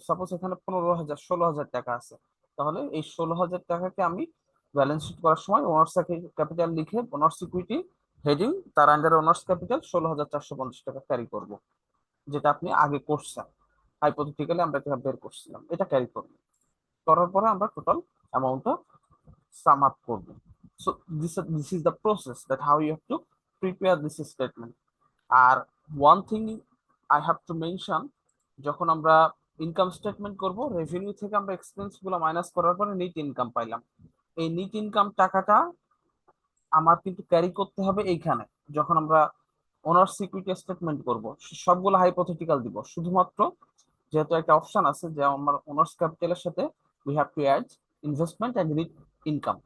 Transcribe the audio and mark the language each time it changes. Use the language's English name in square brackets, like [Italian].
[Bangla] Suppose এখানে 15,000, 16,000 টাকা আছে, তাহলে এই 16,000 টাকাকে আমি ব্যালেন্স শিট করার সময় ওনার্স ক্যাপিটাল লিখে ওনার্স ইকুইটি হেডিং, তার আন্ডারে ওনার্স ক্যাপিটাল 16,450 টাকা ক্যারি করব, যেটা আপনি আগে করছেন, হাইপোথেটিক্যালি আমরা এটা বের করছিলাম, এটা ক্যারি করব। করার পরে আমরা টোটাল অ্যামাউন্টটা sum up করবে। [English] So this is the process that how you have to prepare this statement. [Bangla] আর [English] one thing I have to mention, [Bangla] যখন আমরা ইনকাম স্টেটমেন্ট করব, রেভিনিউ থেকে আমরা এক্সপেন্স গুলো মাইনাস করার পরে নিট ইনকাম পাইলাম। এই নিট ইনকাম টাকাটা আমার কিন্তু ক্যারি করতে হবে এইখানে। যখন আমরা ওনার সিকিউরিটি স্টেটমেন্ট করব, সবগুলো হাইপোথেটিক্যাল দিব, শুধুমাত্র যেহেতু একটা অপশন আছে যে আমার ওনার্স ক্যাপিটালের সাথে [English] We have to add investment and net income.